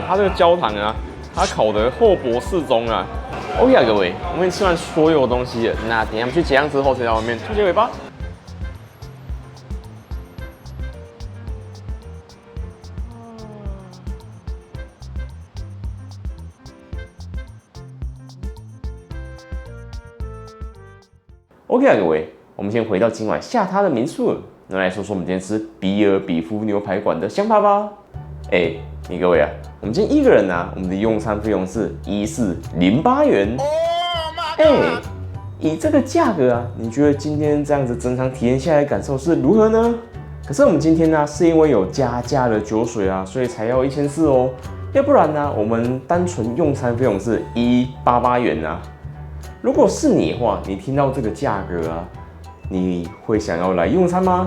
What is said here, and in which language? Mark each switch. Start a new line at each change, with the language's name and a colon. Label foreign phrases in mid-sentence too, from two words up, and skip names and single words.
Chinese: 它這個焦糖啊，它烤得厚薄適中啊。OK 啊，各位，我們吃完所有東西了，那等一下我們去結賬之後，再在外面做結尾吧。OK 啊，各位，我們先回到今晚下榻的民宿了。那來說说我們今天吃比爾比夫牛排館的想法吧。你各位啊，我們今天一個人啊，我們的用餐費用是1408元。以這個價格啊，你覺得今天這樣子整場體驗下來感受是如何呢？可是我們今天呢，是因為有加價的酒水啊，所以才要1400哦。要不然呢，我們單純用餐費用是188元啊。如果是你的話，你聽到這個價格啊，你會想要來用餐嗎？